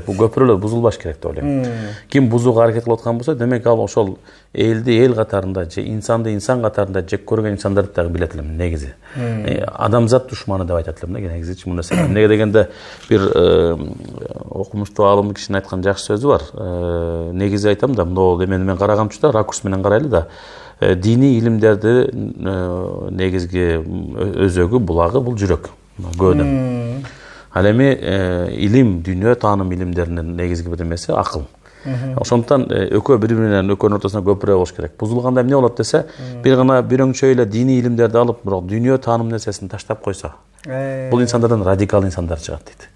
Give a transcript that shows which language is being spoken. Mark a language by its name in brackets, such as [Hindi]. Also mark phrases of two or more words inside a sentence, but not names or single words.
[Kyrgyz] Бул көпүрөлөр бузулбаш керек деп ойлойм. Ким бузууга аракет кылып аткан болсо, демек ал ошол элди эл катарында, же инсанды инсан катарында жек көргөн инсандарды дагы билет элем негизи. Адамзат душманы деп айтат элем да, негизи бул нерсе. Эмнеге дегенде бир окумуштуу аалым кишинин айткан жакшы сөзү бар. Негизи айтам да, мынау мен карагамчы да, ракурс менен карайлы да. Dini ilimlerde negizgi özögü bulagı bul жүрөк gödüm. Ал эми илим, дүйнө таанım илимдеринин негизги бир эмеси акыл. Ошондуктан экөө бири менен экөөнүн ортосуна көпүрө болуш керек. Бузулганда эмне болот десе, бир гана бирөңчө эле диний илимдерди алып, бирок дүйнө таанım нерсесин таштап койсо, бул инсандардан радикал инсандар чыгат дейт.